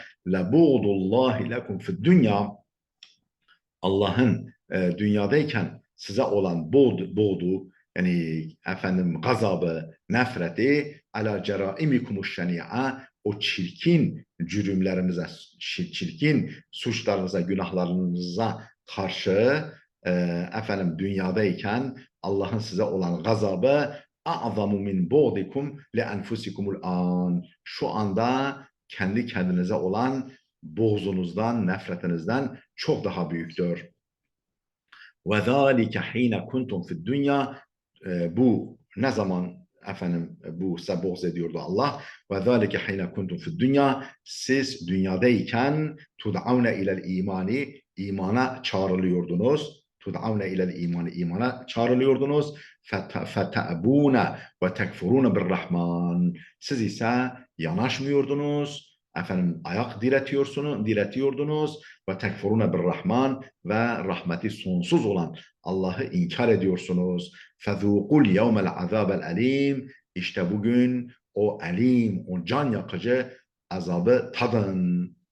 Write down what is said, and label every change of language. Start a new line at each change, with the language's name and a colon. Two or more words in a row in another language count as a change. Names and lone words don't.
Arabic: لبغض الله لكم في الدنيا,
Turkish: Allah'ın dünyadayken size olan boğdu yani efendim gazabı, nefreti
Arabic: على جرائمكم الشنيعة,
Turkish: o çirkin cürümlerinize, çirkin suçlarınıza, günahlarınıza karşı efendim dünyadayken Allah'ın size olan gazabı
Arabic: أعظم من بغضكم لأنفسكم الآن.
Turkish: Şu anda kendi kendinize olan buğzunuzdan, nefretinizden çok daha büyüktür.
Arabic: وَذَٰلِكَ حِينَ كُنْتُمْ فِي الدُّنْيَا,
Turkish: bu ne zaman efendim bu size buğz ediyordu Allah?
Arabic: وَذَٰلِكَ حِينَ كُنْتُمْ فِي الدُّنْيَا,
Turkish: siz dünyadayken
Arabic: تُدْعَوْنَ اِلَى الْا۪يمَانِ,
Turkish: imana çağrılıyordunuz.
Arabic: تُدْعَوْنَ اِلَى الْا۪يمَانِ,
Turkish: imana çağrılıyordunuz.
Arabic: فَتَأْبُونَ وَتَكْفُرُونَ بِالرَّحْمَانِ,
Turkish: siz ise yanaşmıyordunuz. Efendim ayak diretiyordunuz ve
Arabic: تكفرون بالرحمن
Turkish: ve rahmeti sonsuz olan Allah'ı inkar ediyorsunuz.
Arabic: فذوقوا اليوم العذاب الأليم,
Turkish: işte bugün o alim, o can yakıcı azabı tadın.